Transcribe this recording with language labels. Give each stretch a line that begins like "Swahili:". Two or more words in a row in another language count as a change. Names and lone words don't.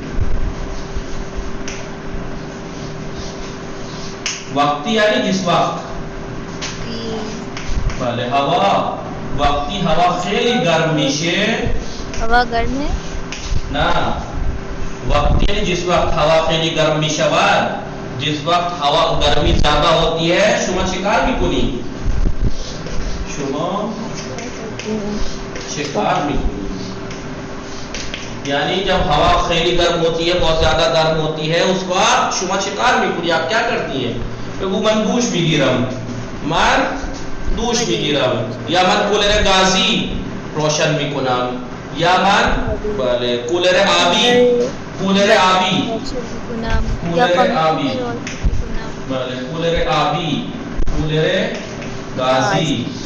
Persian: وقتی یعنی
Urdu: جس وقت.
Persian: بله هوا وقتی هوا خیلی گرم میشه.
Urdu: هوا گرم ہے؟
Persian: نه وقتی یعنی
Urdu: جس وقت
Persian: هوا خیلی گرم میشود،
Urdu: جس وقت هوا گرمی زیادہ ہوتی ہے
Persian: شما چه کار میکنی؟ شما چه کار میکنی؟
Urdu: یعنی جب ہوا
Persian: خیلی گرم
Urdu: ہوتی ہے، بہت زیادہ گرم ہوتی ہے، اس وقت
Persian: شما چه کار میکنی؟
Urdu: آپ کیا کرتی ہیں؟
Persian: بگو من دوش میگیرم، من دوش میگیرم، یا من کولر گازی روشن میکنم، یا من بله کولر آبی، کولر آبی، کولر آبی، بله کولر آبی، کولر گازی